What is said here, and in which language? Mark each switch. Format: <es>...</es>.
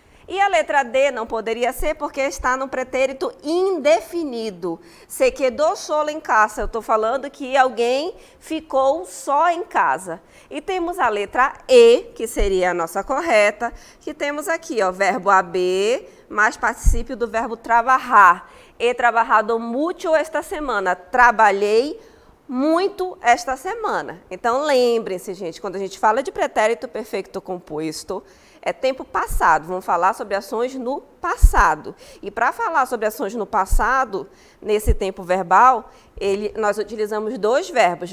<pt>E a letra D não poderia ser, porque está no pretérito indefinido.</pt> <es>Se quedó solo</es> <pt>em casa. Eu estou falando que alguém ficou só em casa. E temos a letra E, que seria a nossa correta, que temos aqui, ó, verbo haber, mais particípio do verbo trabalhar.</pt> <es>He trabajado mucho esta semana.</es> <pt>Trabalhei muito esta semana. Então, lembrem-se, gente, quando a gente fala de pretérito perfeito composto, é tempo passado. Vamos falar sobre ações no passado. E para falar sobre ações no passado, nesse tempo verbal, nós utilizamos dois verbos.</pt>